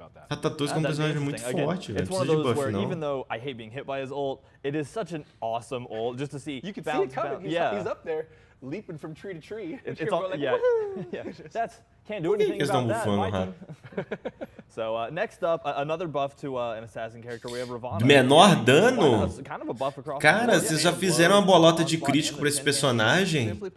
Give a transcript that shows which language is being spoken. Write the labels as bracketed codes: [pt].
[pt] Ratatoski é um personagem muito forte, velho. Precisa de buff, não. [en] Even though I hate being hit by his ult, it is such an awesome ult just to see. You can see it coming. He's up there, leaping from tree to tree. It's all, like, yeah. That's can't do anything about that. So next up, another buff to an assassin character. We have Ravanan. [pt] Menor dano? Cara, vocês já fizeram uma bolota de crítico pra esse personagem?